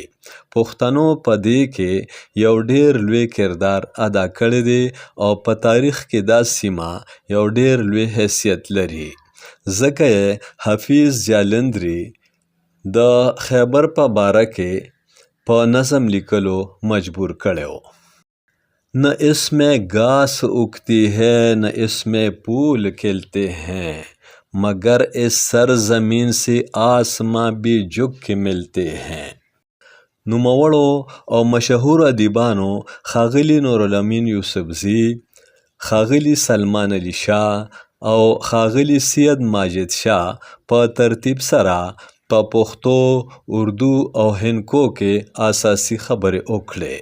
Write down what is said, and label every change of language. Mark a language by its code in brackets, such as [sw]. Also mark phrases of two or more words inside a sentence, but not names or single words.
[ps] پښتنو په دې کې یو ډیر لوی کردار ادا کړی دی او په تاریخ کې دا سیمه یو ډیر لوی حیثیت لري، ځکه یې حفیظ جالندري د خیبر په باره کې په نظم لیکلو مجبور کړی و. [ur] نہ اس میں گھاس اگتی ہے نہ اس میں پھول کھلتے ہیں مگر اس سرزمین سے آسماں بھی جھک کے ملتے ہیں. [ps] نوموړو او مشهور ادیبانو ښاغلي نورالامین یوسفزي، ښاغلي سلمان علي شاه او ښاغلي سید ماجد شاه په ترتیب سره په پښتو، اردو او هندکو کې اساسي خبرې وکړې.